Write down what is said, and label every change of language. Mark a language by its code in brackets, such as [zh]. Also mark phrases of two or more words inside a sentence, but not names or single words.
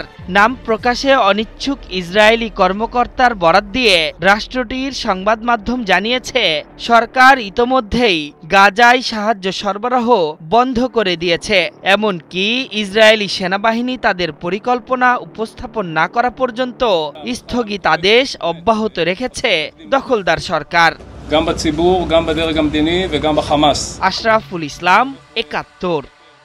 [bn] নাম প্রকাশে অনিচ্ছুক ইসরায়েলি কর্মকর্তার বরাত দিয়ে রাষ্ট্রটির সংবাদ মাধ্যম জানিয়েছে, সরকার ইতোমধ্যেই গাজায় সাহায্য সরবরাহ বন্ধ করে দিয়েছে। এমনকি ইসরায়েলি সেনাবাহিনী তাদের পরিকল্পনা উপস্থাপন না করা পর্যন্ত স্থগিতাদেশ অব্যাহত রেখেছে দখলদার সরকার। [he] גם בציבור, גם בדרג המדיני וגם בחמאס. [bn] আশরাফুল ইসলাম, ৭১।